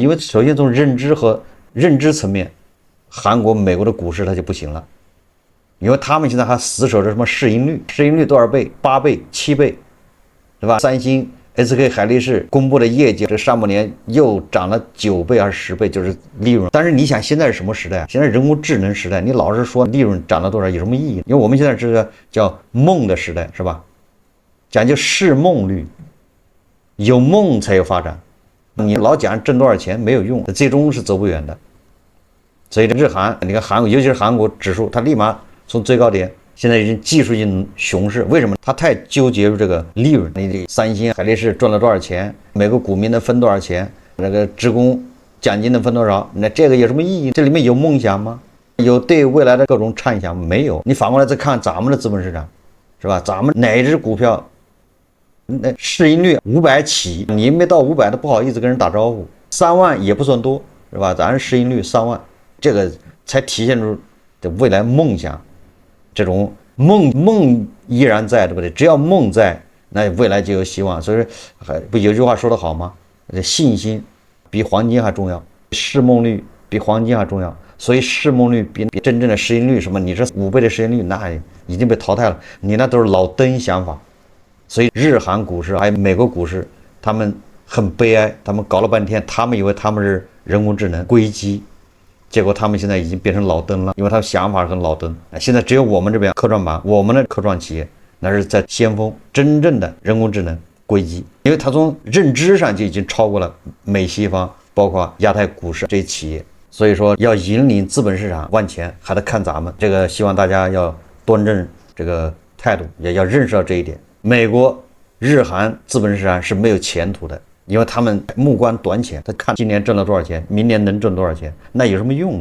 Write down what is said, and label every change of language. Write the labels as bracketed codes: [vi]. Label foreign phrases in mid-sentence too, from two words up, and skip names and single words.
[zh] 因為首先從認知層面，韓國、美國的股市它就不行了，因為他們現在還死守着什麼市盈率多少倍？8倍、7倍，對吧？三星、SK 海力士公布的業績，這上半年又漲了9倍還是10倍，就是利潤。但是你想，現在是什麼時代？現在人工智能時代，你老是說利潤漲了多少，有什麼意義？因為我們現在是個叫夢的時代，是吧？講究市夢率，有夢才有發展。你老講掙多少錢沒有用，最終是走不遠的。所以日韓，你看韓國，尤其是韓國指數，它立馬從最高點，現在已經技術性熊市。為什麼？它太糾結於這個利潤。你這三星、海力士賺了多少錢？每個股民能分多少錢？那個職工獎金能分多少？那這個有什麼意義？這裡面有夢想嗎？有對未來的各種暢想沒有？你反過來再看咱們的資本市場，是吧？咱們哪一只股票？那市盈率500起，你沒到500都不好意思跟人打招呼。3萬也不算多，是吧？咱市盈率3萬，這個才體現出的未來夢想，這種夢依然在，對不對？只要夢在，那未來就有希望。所以說，不有句話說得好嗎？信心比黃金還重要，市夢率比黃金還重要。所以市夢率比真正的市盈率什麼，你這5倍的市盈率那已經被淘汰了，你那都是老登想法。所以日韓股市還有美國股市，他們很悲哀，他們搞了半天，他們以為他們是人工智能硅基，結果他們现在已經變成老登了，因為他的想法很老登。現在只有我們這邊科創板，我們的科創企業那是在先鋒，真正的人工智能硅基，因為它從認知上就已經超過了美西方，包括亞太股市這些企業。所以說要引領資本市場往前，還得看咱們。這個希望大家要端正這個態度，也要認識到這一點。美國、日韓資本市場是沒有前途的，因為他們目光短淺，他看今年掙了多少錢，明年能掙多少錢，那有什麼用？